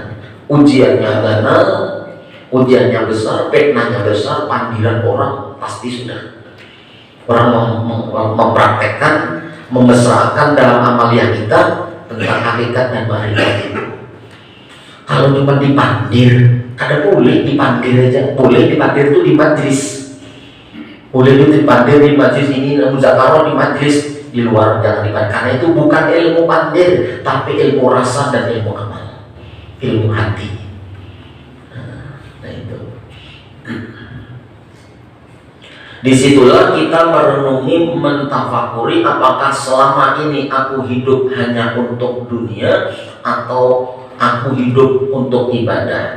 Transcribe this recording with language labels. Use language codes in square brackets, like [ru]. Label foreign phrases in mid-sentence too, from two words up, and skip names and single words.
[id] Ujiannya benar, ujiannya besar, fitnahnya besar, panggilan orang pasti sudah. Orang mempraktekkan, membesarkan dalam amalia kita tentang hakikat dan makrifat itu. [bjn] Kalau cuma dipandir, kada boleh dipandir aja. Boleh dipandir itu di majlis. Boleh itu dipandir di majlis ini, muzakarah di majlis, di luar jangan dipandir. [id] Karena itu bukan ilmu pandir, tapi ilmu rasa dan ilmu amal, ilmu hati. Nah itu. Disitulah kita merenungi, mentafakuri apakah selama ini aku hidup hanya untuk dunia atau aku hidup untuk ibadah.